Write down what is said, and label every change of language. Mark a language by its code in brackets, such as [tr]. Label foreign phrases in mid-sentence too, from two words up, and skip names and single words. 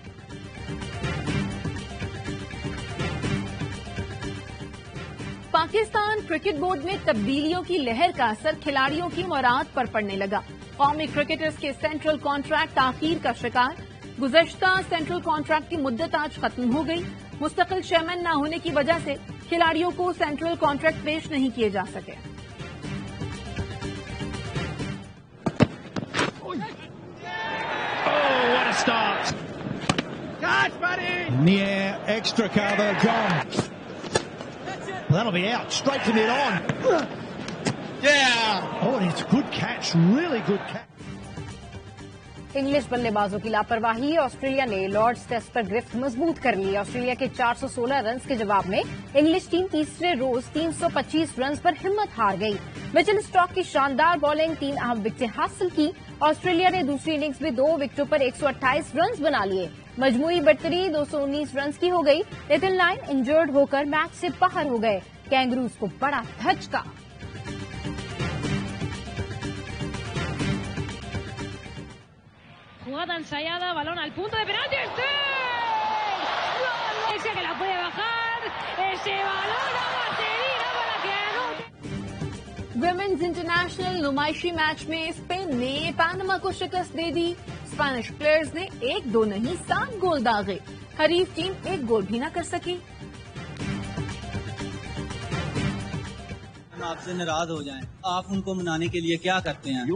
[ur] پاکستان کرکٹ بورڈ میں تبدیلیوں کی لہر کا اثر کھلاڑیوں کی مراعات پر پڑنے لگا. قومی کرکٹرز کے [en] central contract [ur] تاخیر کا شکار. گزشتہ [en] central contract [ur] کی مدت آج ختم ہو گئی. مستقل چیئرمین نہ ہونے کی وجہ سے کھلاڑیوں کو [en] central contract [ur] پیش نہیں کیے جا سکے. [en] Start. Catch, buddy! Near extra cover, gone. That'll be out, straight to mid on. Yeah! Oh, and it's a good catch, really good catch. [ur] انگلش بلے بازوں کی لاپرواہی. آسٹریلیا نے لارڈز ٹیسٹ پر گرفت مضبوط کر لی. آسٹریلیا کے 416 رنز کے جواب میں انگلش ٹیم تیسرے روز 325 رنز پر ہمت ہار گئی. مچل اسٹاک کی شاندار بالنگ 3 اہم وکٹیں حاصل کی. آسٹریلیا نے دوسری اننگز میں 2 وکٹوں پر 128 رنز بنا لیے. مجموعی برتری 219 رنز کی ہو گئی. نیتھن لائن انجرڈ ہو کر میچ سے باہر ہو گئے. کینگروز کو بڑا دھچکا. [es] Jugada ensayada, balón al punto de penalti. ¡Sí! ¡Gol! Ese que la puede bajar. Ese balón a vaselina para que anote. [en] women's international [ur] نمائشی میچ میں اسپین نے پاناما کو شکست دے دی. [en] Spanish players [ur] نے 1-2 نہیں 7 گول داغے. حریف ٹیم 1 گول بھی نہ کر سکی. آپ سے ناراض ہو جائیں، آپ ان کو منانے کے لیے کیا کرتے ہیں؟